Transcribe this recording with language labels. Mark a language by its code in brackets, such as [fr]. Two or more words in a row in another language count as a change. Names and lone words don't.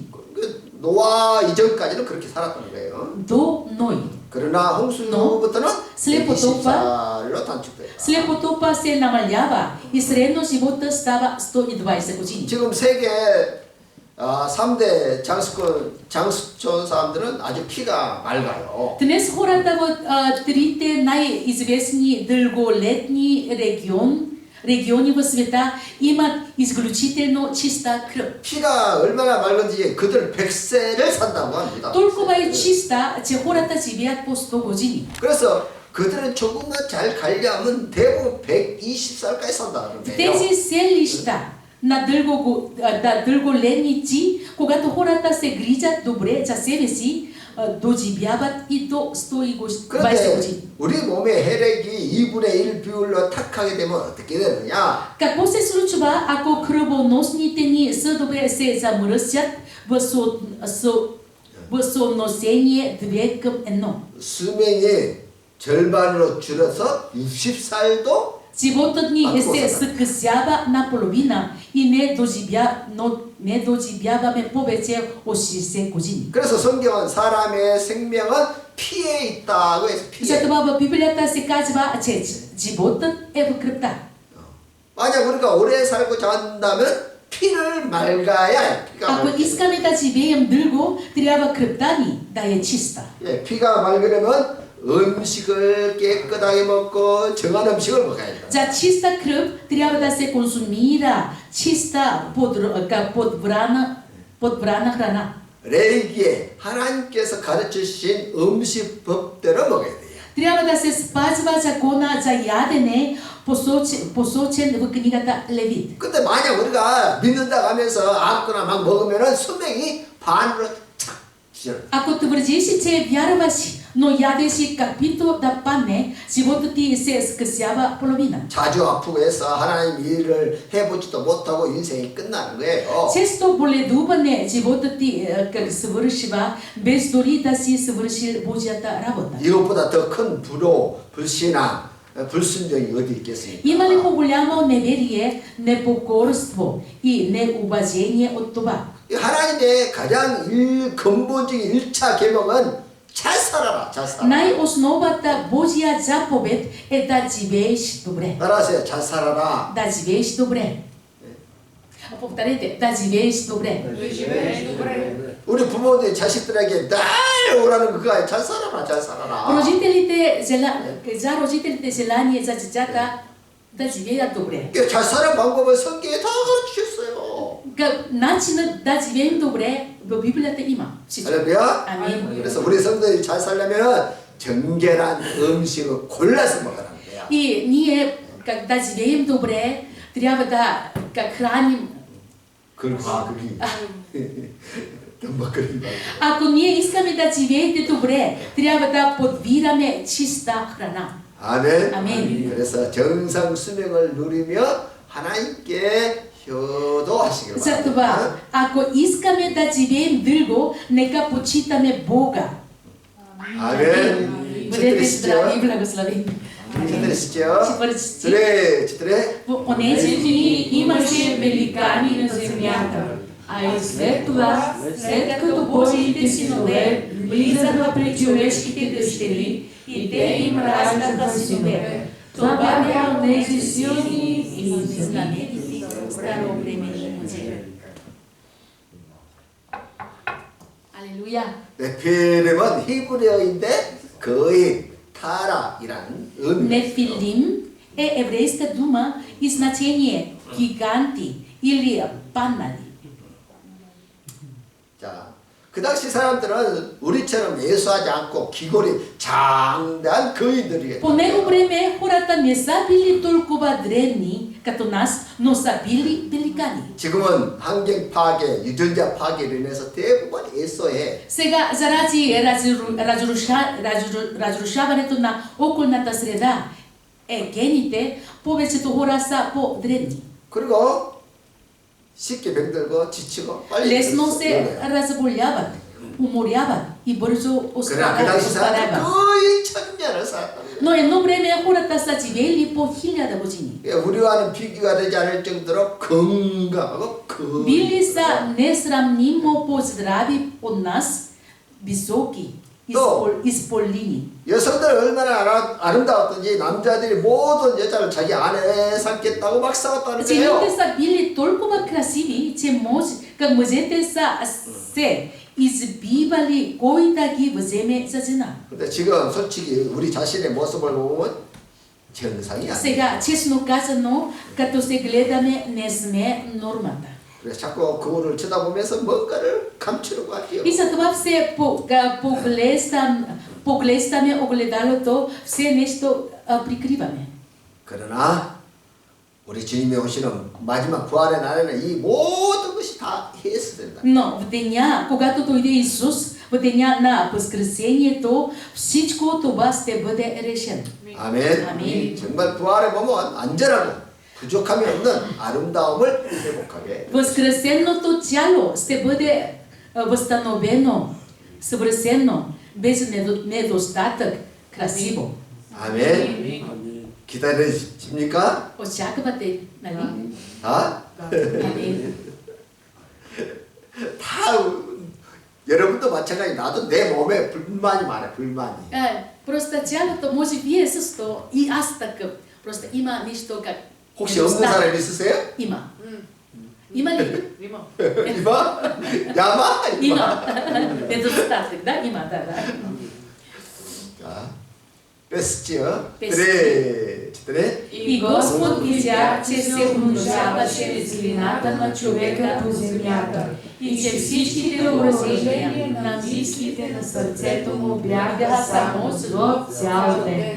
[ko] 노아 이전까지는 그렇게 살았다는 거예요. [bg] До Ной. [ko] 그러나 홍수 이후부터는 [bg] след [ko] 124로 단축돼요. [bg] След потопа се намалява и средно живота става 120 години. [ko] 지금 세계 3대 장수촌 사람들은 아주 피가 맑아요. [bg] Днес хората в трите най-известни дълголетни региони в света имат изключително чиста кръв. [ko] 피가 얼마나 맑은지 그들 100세를 산다고 합니다. [bg] Толкова е чиста, че хората живеят по 100 години. [ko] 그래서 그들은 조금만 잘 관리하면 대부분 120살까지 산다 그러네요. [bg] Тези селища на дълголетници, когато хората се грижат добре за себе си, доживяват и до 120 [ko] 그런데 [bg] години. [ko] 우리 몸의 혈액이 2분의 1 비율로 탁하게 되면 어떻게 되느냐? [bg] Какво се случва, ако кръвоносните ни съдове се замръсят в съотношение 2 към 1? [ko] 수명이 절반으로 줄어서 60살도 [bg] Животът ни се съкъсява наполовина и не доживяваме повече от 60 години. [ko] 그래서 성경은 사람의 생명은 피에 있다고 해서 피에. [bg] Затова в Библията се казва, че животът е в кръвта. [ko] 만약 우리가 오래 살고자 한다면 피를 맑아야 해. 피가 [bg] Ако [ko] 맑게. [bg] искаме да живеем дълго, трябва кръвта ни да е чиста. [ko] 예, 피가 맑으려면 음식을 깨끗하게 먹고 정한 음식을 먹어야 돼. [bg] За чиста кръв трябва да се консумира чиста подбрана храна. [ko] 레위기에 하나님께서 가르쳐 주신 음식법대로 먹어야 돼요. [bg] Трябва да се спазва закона за ядене, посочен в книгата Левит. [ko] 근데 만약 우리가 믿는다 하면서 아무거나 막 먹으면은 수명이 반으로 착 줄어. [bg] Ако твърдиш, че вярваш, но ядеш каквито да падне, животът ти се скъсява половина. [ko] 자주 아프고 해서 하나님 일을 해보지도 못하고 인생이 끝나는 거예요. [bg] Често боледуване животът ти как свършва, без дори да си свършил Божията работа. [ko] 이것보다 더 큰 불호, 불신앙, 불순종이 어디 있겠습니까? [bg] Има ли по-голямо неверие, непокорство и неуважение от това? [ko] 하나님의 가장 근본적인 1차 계명은 잘 살아라, 잘 살아라. [bg] Най-основата Божия заповед е да живееш добре. [ko] 따라하세요, 잘 살아라. [bg] Да живееш добре. Повторете, да живееш добре. [ko] 우리 부모들이 자식들에게 날 오라는 그거 아니에요. 잘 살아라, 잘 살아라. [bg] За родителите желание за децата да живеят добре. [ko] 잘 사는 방법을 성경에 다 가르치셨어요. [bg] Начинът да живеем добре в Библията има. всичко. [ko] 할렐루야. [bg] Амин. [ko] 그래서 우리 성도들이 잘 살려면 정결한 음식을 골라서 먹으라는 거야. [bg] И ние, как да живеем добре, трябва да храним. [ko] 그러기. 덤벅거리기 말고. [bg] Ако ние искаме да живеете добре, трябва да подбираме чиста храна. [ko] 아멘. 아멘. 그래서 정상 수명을 누리며 하나님께 효도하시길 [bg] Затова, [ko] 바랍니다. [bg] ако искаме да живеем дълго, нека почитаме Бога. [ko] 아멘. [bg] Бъдете здрави и четвъртият благословени. четвъртият Четвърти стих. четвъртият В онези дни имаше великани на земята, а и след това, след като Божиите синове влизаха при човешките дъщери, и те им раждаха синове. Това бяха онези силни и знаменити старовременни мъже. Алелуя! [ko] 네피림은 히브리어인데 거의 타라이라는 의미. [bg] Нефилим е еврейска дума и значение гиганти или панали. [ko] 자, 그 당시 사람들은 우리처럼 예수하지 않고 귀골이 장대한 거인들이에요. [bg] По него време хората не са били толкова древни като нас, но са били великани. [ko] 지금은 환경 파괴, 유전자 파괴로 인해서 대부분 예수해. [bg] Сега, заради разрушаването на околната среда, гените, повечето хора са по-древни. [ko] 그리고 쉽게 병들고 지치고 빨리 [bg] Лесно [ko] 죽어요. [bg] се разболяват, уморяват и бързо [ko] 그러나 그 당시 사람들 [bg] остаряват. [ko] 거의 1000년을 살았다. [bg] Но едно време хората са живели по 1000 години. [ko] 우리와는 비교가 되지 않을 정도로 건강하고 [bg] Били са несравнимо по-здрави от нас, високи, изполини. [ko] 여성들 얼마나 아름다웠던지 남자들이 모든 여자를 자기 아내 삼겠다고 막 싸웠다는 [bg] Жените [ko] 거예요. [bg] са били толкова красиви, че мъжете са се избивали кой да ги вземе за жена. [ko] 근데 지금 솔직히 우리 자신의 모습을 보면 정상이 아니에요. [bg] Сега, честно казано, като се гледаме, не сме нормата. [ko] 그래서 자꾸 거울을 쳐다보면서 뭔가를 감추려고 하죠. [bg] И затова все поглеждаме огледалото, все нещо прикриваме. [ko] 그러나 우리 주님이 오시는 마지막 부활의 날에는 이 모든 것이 다 해소된다. [bg] Но в деня, когато дойде Исус, в деня на Възкресението, всичко това ще бъде решено. [ko] 아멘. 아멘. 정말 부활에 보면 완전하고 부족함이 없는 아름다움을 회복하게. [bg] Възкресеното тяло ще бъде възстановено, съвършено, без недостатък, красиво. [ko] 아멘. 기다리십니까? [bg] Очаквате, нали? [ko] 다? [bg] Амин. [ko] 다 여러분도 마찬가지. 나도 내 몸에 불만이 많아. 불만이. [bg] Просто тялото, може вие също, и аз такъв. Просто има нещо как... [ko] 혹시 없는 사람 있으세요? [bg] Има. Има ли? Има. [ko] 이봐? 야마? [bg] Има. Недостатък, да? Има, да. [ko] 자, 뺐지요? 뺐지. 그래. [bg] И Господ видя, че се умножава чрез злината на човека по земята и че всичките образения на мислите на сърцето му бяха само зло цял ден.